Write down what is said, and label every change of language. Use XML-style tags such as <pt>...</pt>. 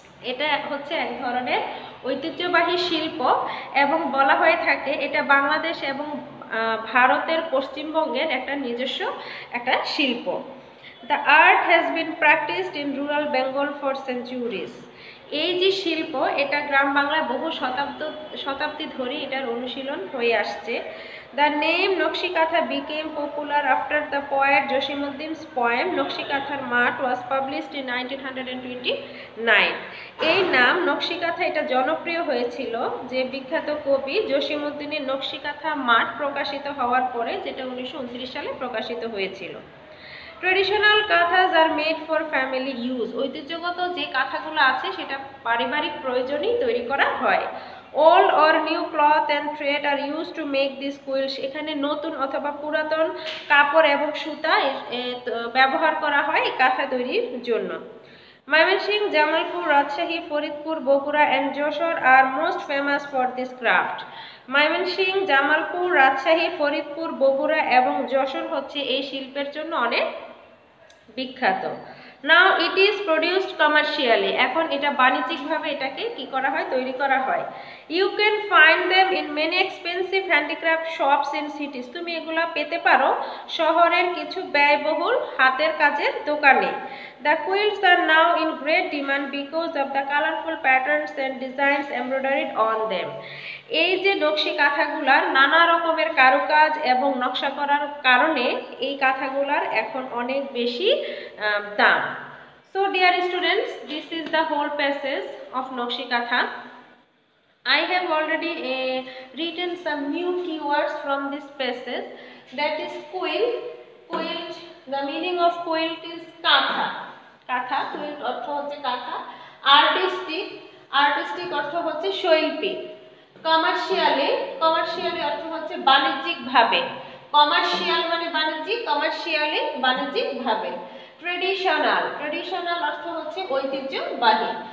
<bn>এটা হচ্ছে এক ধরনের ঐতিহ্যবাহী শিল্প এবং বলা হয়ে থাকে এটা বাংলাদেশ এবং ভারতের পশ্চিমবঙ্গের একটা নিজস্ব একটা শিল্প।</bn> <en>The art has been practised in rural Bengal for centuries.</en> <bn>এই যে শিল্প এটা গ্রাম বাংলায় বহু শতাব্দী ধরে এটার অনুশীলন হয়ে আসছে।</bn> <en>The name Nokshi Katha became popular after the poet Josimuddin's poem Nokshi Kathar Mat was published in 1929.</en> <bn>এই নাম নকশি কাঁথা এটা জনপ্রিয় হয়েছিল যে বিখ্যাত কবি জসিমউদ্দিনের নকশি কাঁথা মাঠ প্রকাশিত হওয়ার পরে, যেটা 1929 সালে প্রকাশিত হয়েছিল।</bn> <en>Traditional kanthas are made for family use.</en> <bn>ঐতিহ্যগত যে কাঁথাগুলো আছে সেটা পারিবারিক প্রয়োজনেই তৈরি করা হয়।</bn> <en>Old or new cloth and thread are use to make this quilts.</en> <bn>এখানে নতুন অথবা পুরাতন কাপড় এবং সুতা ব্যবহার করা হয় এই কাঁথা তৈরির জন্য।</bn> <en>Mymensingh, Jamalpur, Rajshahi, Faridpur, Bogura and Jessore are most famous for this craft.</en> <bn>Mymensingh, Jamalpur, Rajshahi, Faridpur, Bogura এবং যশোর হচ্ছে এই শিল্পের জন্য অনেক বিখ্যাত।</bn> <en>Now it is produced commercially.</en> <bn>এখন এটা বাণিজ্যিকভাবে এটাকে কি করা হয়, তৈরি করা হয়।</bn> <en>You can find them in many expensive handicraft shops in cities.</en> <bn>তুমি এগুলা পেতে পারো শহরের কিছু ব্যয়বহুল হাতের কাজের দোকানে।</bn> <en>The quilts are now in great demand because of the colorful patterns and designs embroidered on them.</en> <bn>এই যে নকশি কাঁথাগুলার নানা রকমের কারুকাজ এবং নকশা করার কারণে এই কাঁথাগুলার এখন অনেক বেশি দাম।</bn> <en>So dear students, this is the whole passage of nakshi kantha. I have already written some new keywords from this passage, that is quilt. Quilt, the meaning of quilt is katha.</en> <bn>Katha, quilt অর্থ হচ্ছে কাঁথা। Artistic, artistic অর্থ হচ্ছে শৈল্পিক। Commercially, commercially অর্থ হচ্ছে বাণিজ্যিকভাবে। কমার্শিয়াল মানে বাণিজ্যিক, কমার্শিয়ালি বাণিজ্যিকভাবে। ট্রেডিশনাল, ট্রেডিশনাল অর্থ হচ্ছে ঐতিহ্যবাহী।</bn>